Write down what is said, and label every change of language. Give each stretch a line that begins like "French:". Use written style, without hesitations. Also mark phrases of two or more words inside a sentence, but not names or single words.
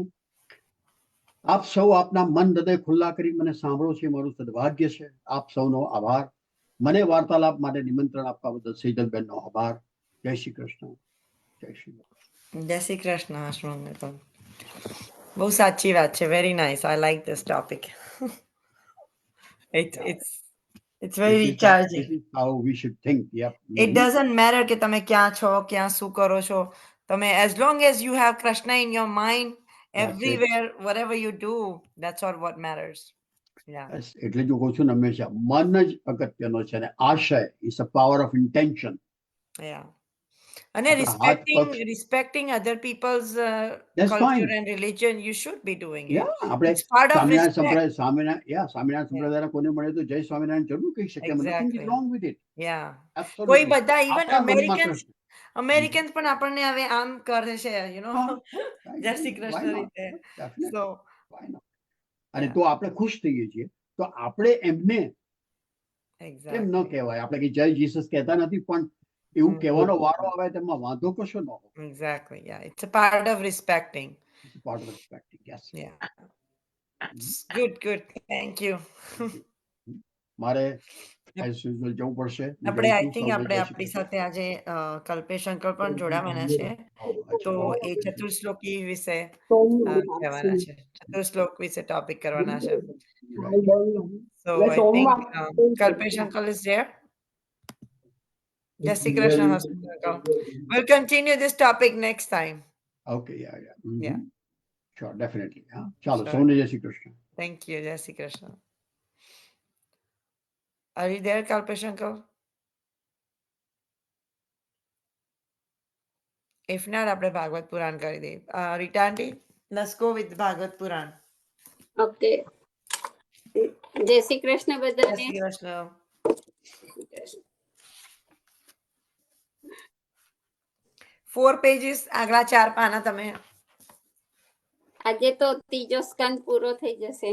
Gujarati: આપ સૌ આપના મન, હૃદય ખુલ્લા કરી મને સાંભળો છે, મારું સદભાગ્ય છે. આપ સૌનો આભાર. મને વાર્તાલાપ માટે નિમંત્રણ આપવા બદલ સેજલબેનનો આભાર. જય શ્રી કૃષ્ણ. જય શ્રી કૃષ્ણ. જય શ્રી કૃષ્ણ. બહુ સાચી વાત છે.
English: very nice. I like this topic. It's very recharging. This is how we should think. Yep. It doesn't matter
Gujarati: કે તમે ક્યાં છો, ક્યાં શું કરો છો.
English: તમે as long as you have Krishna in your mind, everywhere, whatever you do, that's all what matters. Yeah.
Gujarati: એટલે જ હું કહું છું ને હંમેશા મન જ અગત્યનો છે અને આશય
English: is a power of intention. Yeah. And respecting other people's That's culture fine. and religion, you should be doing it.
Gujarati: Yeah, આપણે
English: It's part of
Gujarati: સ્વામિનારાયણ
English: respect.
Gujarati: સ્વામિનારાયણ સંપ્રદાયના કોઈને મળે તો જય સ્વામિનારાયણ જરૂર કહી શકે.
English: Nothing is Exactly. wrong with it. Yeah. Absolutely.
Gujarati: કોઈ બધા even આપણા મનમાં
English: Americans,
Gujarati: કૃષ્ણ. અમેરિકન્સ પણ આપણને હવે આમ કરે છે, હા, જય શ્રી
English: why
Gujarati: કૃષ્ણ
English: not?
Gujarati: રીતે.
English: Definitely, So, why not?
Gujarati: અને
English: Yeah.
Gujarati: તો આપણે ખુશ થઈએ છીએ, તો આપણે એમને કેમ ન
English: exactly.
Gujarati: કહેવાય? આપણે કે જય જીસસ કહેતા નથી, પણ એવું કહેવાનો વારો આવે તેમાં વાંધો કશો ન હોય.
English: Exactly. Yeah. It's a part of respecting. It's a part of respecting, yes. Yeah. Good, good. Thank you.
Gujarati: મારે
English: as usual
Gujarati: જવું પડશે. આપણે આઈ બીજા
English: થિંક
Gujarati: સૌને આપણે જય શ્રી આપણી કૃષ્ણ. સાથે આજે કલ્પેશ અંકલ પણ જોડાવાના છે, તો અચ્છા. એ ચતુશ્લોકી વિશે સોમનાથ કહેવાના છે, ચતુશ્લોક વિશે ટોપિક કરવાના છે.
English: So
Gujarati: એટલે
English: I think
Gujarati: સોમવાર
English: Kalpesh uncle is there. Jai Shri Krishna, Hospital uncle. We'll continue this topic next time. Okay, yeah. Mhm. Yeah. Sure, definitely.
Gujarati: હા, ચાલો
English: Sure.
Gujarati: સૌને જય શ્રી કૃષ્ણ.
English: Thank you. Jai Shri Krishna. Are you there, Kalpesh uncle? If not,
Gujarati: આપણે ભાગવત પુરાણ કરી દઈએ.
English: Rita aunty, let's go with ભાગવત પુરાણ.
Gujarati: ઓકે, જય શ્રી કૃષ્ણ જય બધાને. શ્રી કૃષ્ણ. 4 pages આગલા 4 પાના તમે. આજે તો ત્રીજો સ્કંદ પૂરો થઈ જશે.